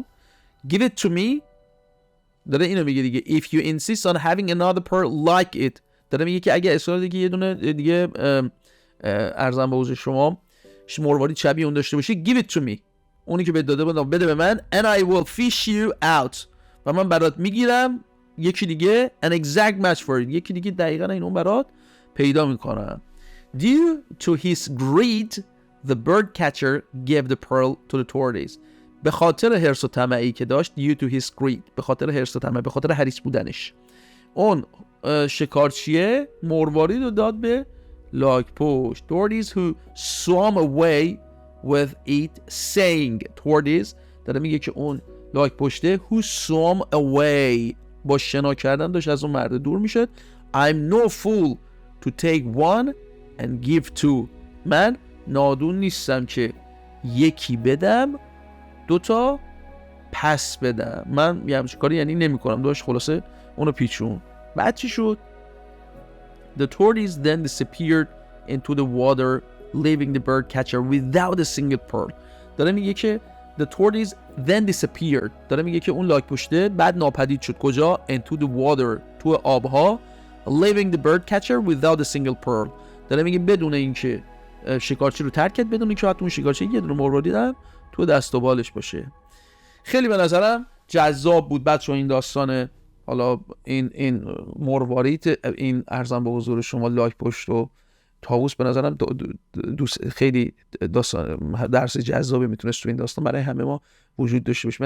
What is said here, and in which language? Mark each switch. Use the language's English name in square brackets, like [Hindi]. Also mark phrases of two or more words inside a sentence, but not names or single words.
[English] Give it to me. [Persian] داره اینو میگه دیگه. [English] If you insist on having another pearl like it. [Persian] داره میگه که اگه اصرار داری که یه دونه دیگه ارزم به حضور شما مروارید شبیه اون داشته باشی، [English] give it to me. [Persian] اونی که بهت داده بودم بده به من. [English] And I will fish you out. [Persian] و من برات میگیرم یکی دیگه [English] an exact match for it. [Persian] یکی دیگه دقیقاً این اون برات پیدا میکنم. [English] Due to his greed, the bird catcher gave the pearl to the tortoise. [Persian] به خاطر حرص و طمعی که داشت، [English] due to his greed، [Persian] به خاطر حرص و طمع، به خاطر حریص بودنش، اون شکارچیه مروارید رو داد به لاک پشت. [English] Tortoise who swam away with it saying. [Persian] Tortoise داره میگه که اون لاک پشته [English] who swam away [Persian] با شنا کردن داشت از اون مرد دور میشد. [English] I'm no fool to take one and give two. [Persian] من نادون نیستم که یکی بدم دوتا پس بدم. من یه همچین کاری یعنی نمی کنم. داشت خلاصه اونو پیچون. بعد چی شد؟ [English] The tortoise then disappeared into the water, leaving the bird catcher without a single pearl. [Persian] داره میگه که [English] the tortoise then disappeared. [Persian] داره میگه که اون لاک پشته بعد ناپدید شد. کجا؟ [English] Into the water. [Persian] تو آبها. [English] Leaving the bird catcher without a single pearl. [Persian] داره میگه بدون اینکه شکارچی رو ترک کرد، بدون اینکه حتی اون شکارچی یه دونه مروارید هم تو دست و بالش باشه. خیلی به نظرم جذاب بود بچه‌ها این داستان. حالا این مروارید، این ارزم به حضور شما لاک پشت و طاووس به نظرم خیلی داستان درس جذابی میتونست تو این داستان برای همه ما وجود داشته باشه.